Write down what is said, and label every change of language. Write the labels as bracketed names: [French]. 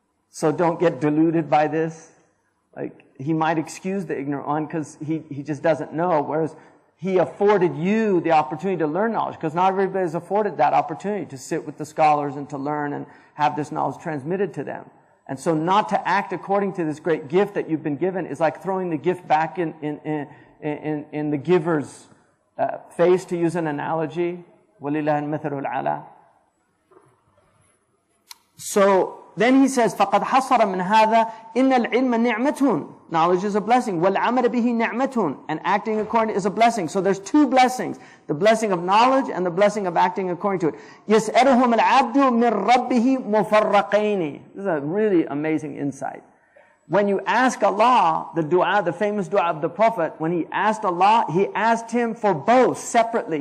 [English] So don't get deluded by this. Like, He might excuse the ignorant one because he just doesn't know, whereas He afforded you the opportunity to learn knowledge, because not everybody is afforded that opportunity to sit with the scholars and to learn and have this knowledge transmitted to them. And so not to act according to this great gift that you've been given is like throwing the gift back in the giver's face, to use an analogy. [Arabic] وَلِلَّهِ الْمَثَلُ الْعَلَى. [English] So then he says, [Arabic] فَقَدْ حَصَرَ مِنْ هَذَا إِنَّ الْعِلْمَ نِعْمَةٌ. [English] Knowledge is a blessing. [Arabic] وَالْعَمَلَ بِهِ نِعْمَةٌ. [English] And acting according is a blessing. So there's two blessings. The blessing of knowledge and the blessing of acting according to it. [Arabic] يَسْأَلُهُمَ الْعَبْدُ مِنْ رَبِّهِ مُفَرَّقَيْنِ. [English] This is a really amazing insight. When you ask Allah, the dua, the famous dua of the Prophet, when he asked Allah, he asked him for both separately.